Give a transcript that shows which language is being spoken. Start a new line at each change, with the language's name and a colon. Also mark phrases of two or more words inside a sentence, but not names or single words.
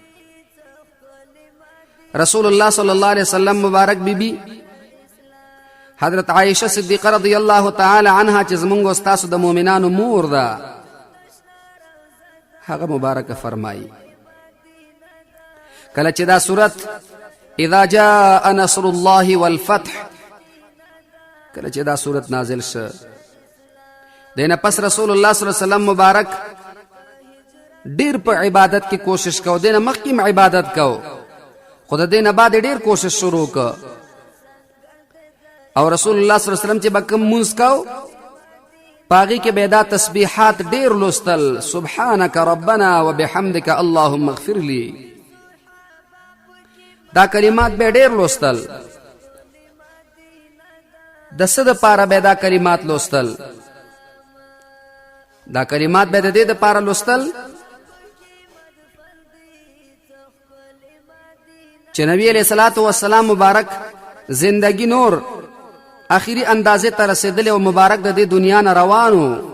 Pashto: رسول الله
Arabic: صلی الله علیه وسلم
Pashto: مبارک بیبي حضرت عائشه صدیقه
Arabic: رضی الله تعالی عنها
Pashto: چې زمونږ او ستاسو د مؤمنانو مور ده، هغه مبارکه فرمایي کله چې دا صورت
Arabic: اذا جاء نصر الله والفتح
Pashto: کله چې دا صورت نازل شه، دینه پس رسول الله
Arabic: صلی الله علیه وسلم
Pashto: مبارک ډیر په عبادت کې کوشش کو، دینه مخکې عبادت کو، خو د دینه بعد ډیر کوشش شروع کو، او رسول الله
Arabic: صلی الله علیه وسلم
Pashto: چې به کوم مونځ کو پاغي کې به دا تسبیحات ډیر لوستل،
Arabic: سبحانك ربنا وبحمدك اللهم اغفر لي،
Pashto: دا کلمات به ډیر لوستل. د څه دپاره به دا کلمات لوستل؟ دا کلمات به د دې دپاره لوستل چې نبی
Arabic: علیہ الصلوۃ والسلام
Pashto: مبارک زندگی نور آخری اندازې ته رسېدلی او مبارک د دې دنیا نه روانو.